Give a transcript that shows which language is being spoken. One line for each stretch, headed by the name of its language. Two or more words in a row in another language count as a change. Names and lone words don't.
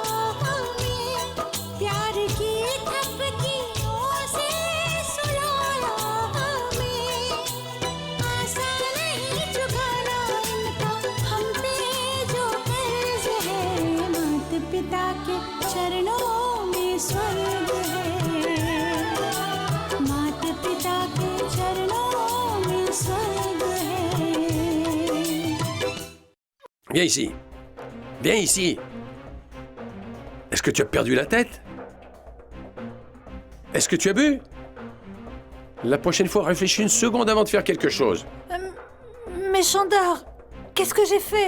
Hindi: हमें, प्यार की थपकियों से सुलाया हमें, आसान नहीं चुकाना इनका हम पे जो कर्ज है, माता पिता के चरणों में स्वर्ग है, माता पिता के चरणों में स्वर्ग है।
French: Viens ici. Viens ici. Est-ce que tu as perdu la tête? Est-ce que tu as bu? La prochaine fois, réfléchis une seconde avant de faire quelque chose. Mais Chandar, qu'est-ce que j'ai fait?